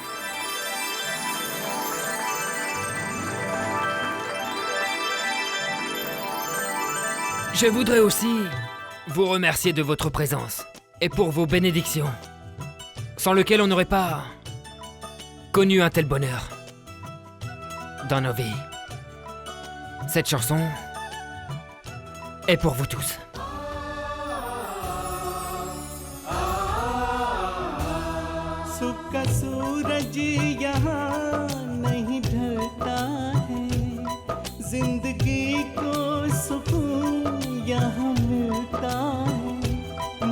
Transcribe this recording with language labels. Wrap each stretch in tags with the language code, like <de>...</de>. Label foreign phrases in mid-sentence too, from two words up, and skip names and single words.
<fr>Je voudrais aussi vous remercier de votre présence et pour vos bénédictions, sans lesquelles on n'aurait pas connu un tel bonheur dans nos vies. Cette chanson est pour vous tous.</fr> <hi>सुख का सूरज यहाँ नहीं ढलता है, जिंदगी को सुकून यहाँ मिलता है।</hi>